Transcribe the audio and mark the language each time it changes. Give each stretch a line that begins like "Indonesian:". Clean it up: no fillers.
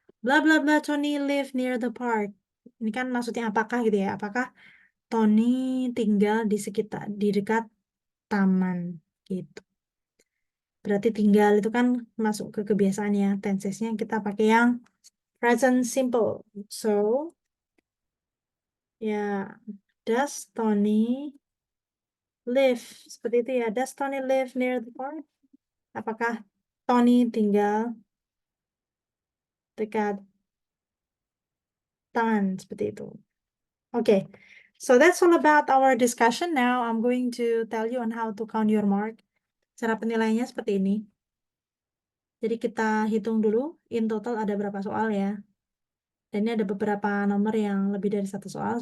English: Blah blah blah Tony live near the park.
Indonesian: Ini kan maksudnya apakah gitu ya? Apakah Tony tinggal di sekitar di dekat taman gitu. Berarti tinggal itu kan masuk ke kebiasaan ya. Tensesnya kita pakai yang present simple.
English: So, ya, does Tony live?
Indonesian: Seperti itu ya.
English: Does Tony live near the park?
Indonesian: Apakah Tony tinggal dekat taman? Seperti itu. Okay.
English: So that's all about our discussion. Now I'm going to tell you on how to count your mark.
Indonesian: Cara penilaiannya seperti ini. Jadi kita hitung dulu in total ada berapa soal ya. Dan ini ada beberapa nomor yang lebih dari satu soal.